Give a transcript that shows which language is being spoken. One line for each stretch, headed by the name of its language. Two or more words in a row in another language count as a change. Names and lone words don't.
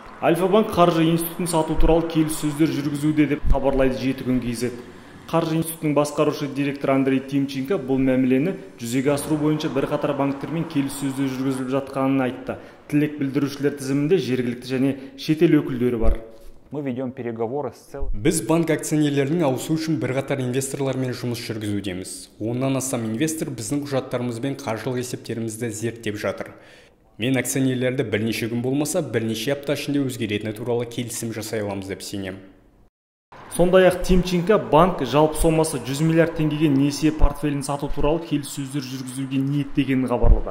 Kazakh: Альфа-банк қаржы институтын сату туралы келіссөздер жүргізуде деп хабарлайды Жеті күн KZ. Қаржы институтының басқарушы директор Андрей Тимченко бұл мәмілені жүзеге асыру бойынша бірқатар банктермен келіссөздер жүргізіліп жатқанын айтты. Тілек білдірушілер тізімінде жергілікті және шетел өкілдері бар.
Russian: Мы ведем переговоры с целым.
Kazakh: Біз банк акционерлерінің ауысу үшін бірқатар инвесторлармен жұмыс жүргізудеміз. Оннан астам инвестор біздің құжаттарымыз бен қаржылық есептерімізді зерттеп жатыр. Мен акционерлерді бірнеше күн болмаса, бірнеше апта ішінде өзгеретіні туралы келісім жасай аламыз деп сенемін. Сондай-ақ Тимченко банк жалпы сомасы 100 миллиард теңгеге несие портфелін сату туралы келіссөздер жүргізуге ниеттегенін хабарлады.